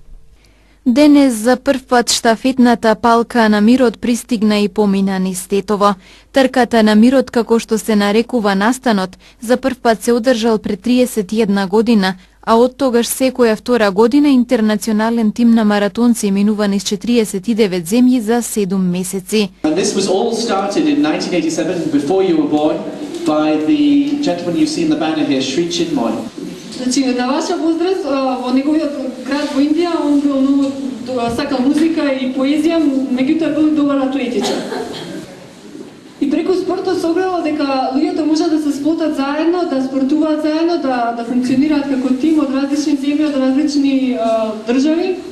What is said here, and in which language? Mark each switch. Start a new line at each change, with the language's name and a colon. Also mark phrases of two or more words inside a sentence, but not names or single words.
Macedonian: Денес за прв пат штафетната палка на мирот пристигна и помина низ Тетово. Трката на мирот, како што се нарекува настанот, за прв пат се одржал пред 31 година, а од тогаш секоја втора година интернационален тим на маратонци минува низ 49 земји за 7 месеци.
English: This was all started in 1987 before you were born by the gentleman you see in the banner here, Sri Chinmoy.
Macedonian: Значи, на ваша возраст, во неговиот град во Индија, он бил многу сакал музика и поезија, меѓутоа бил добар атлетичар. И преку спортот се огledalo дека луѓето можат да се сплотат заедно, да спортуваат заедно, да функционираат како тим од различни земји, од различни држави.